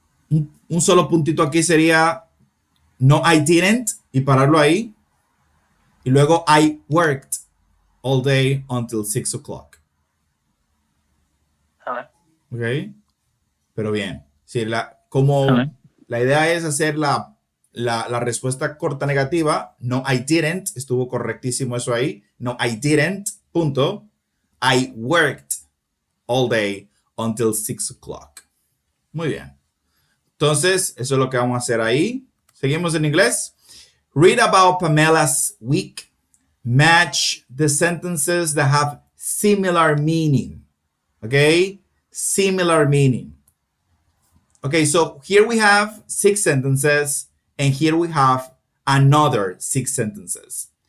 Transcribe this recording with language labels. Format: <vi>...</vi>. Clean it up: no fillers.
<es>Un solo puntito aquí sería</es> <en>no I didn't</en> <es>y pararlo ahí. Y luego</es> <en>I worked all day until 6 o'clock.</en> <es>Ok. Pero bien. Sí, como la idea es hacer la respuesta corta negativa,</es> <en>no I didn't,</en> <es>estuvo correctísimo eso ahí.</es> <en>No I didn't,</en> <es>punto.</es> <en>I worked all day until 6 o'clock.</en> <es>Muy bien. Entonces, eso es lo que vamos a hacer ahí. Seguimos en inglés.</es> <en>Read about Pamela's week. Match the sentences that have similar meaning. Okay? Similar meaning. Okay, so here we have 6 sentences, and here we have another 6 sentences.</en>